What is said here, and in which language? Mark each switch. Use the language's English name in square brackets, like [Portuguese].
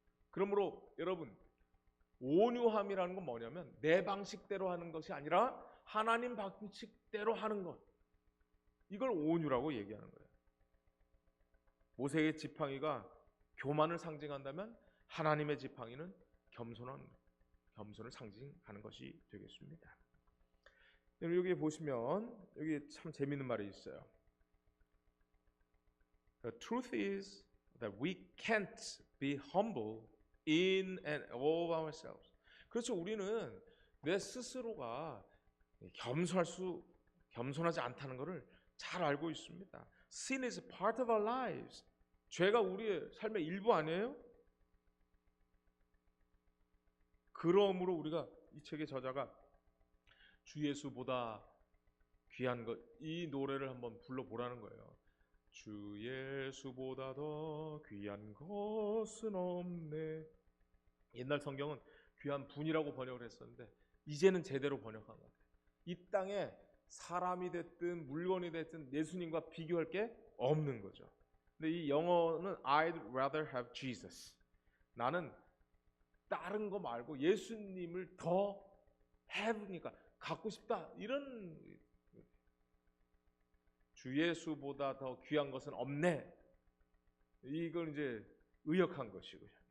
[Korean] 그러므로 여러분, 온유함이라는 건 뭐냐면 내 방식대로 하는 것이 아니라 하나님 방식대로 하는 것, 이걸 온유라고 얘기하는 거예요. 모세의 지팡이가 교만을 상징한다면 하나님의 지팡이는 겸손을 상징하는 것이 되겠습니다. 여기 보시면 여기 참 재미있는 말이 있어요. [English] The truth is that we can't be humble in and of ourselves. [Korean] 그렇죠. 우리는 내 스스로가 겸손하지 않다는 것을 잘 알고 있습니다. [English] Sin is part of our lives. [Korean] 죄가 우리의 삶의 일부 아니에요? 그러므로 우리가 이 책의 저자가 주 예수보다 귀한 것, 이 노래를 한번 불러보라는 거예요. 주 예수보다 더 귀한 것은 없네. 옛날 성경은 귀한 분이라고 번역을 했었는데 이제는 제대로 번역한 것 같아요. 이 땅에 사람이 됐든 물건이 됐든 예수님과 비교할 게 없는 거죠. 근데 이 영어는 [English] I'd rather have Jesus. [Korean] 나는 다른 거 말고 예수님을 더 have니까 갖고 싶다, 이런, 주 예수보다 더 귀한 것은 없네, 이걸 이제 의역한 것이고요.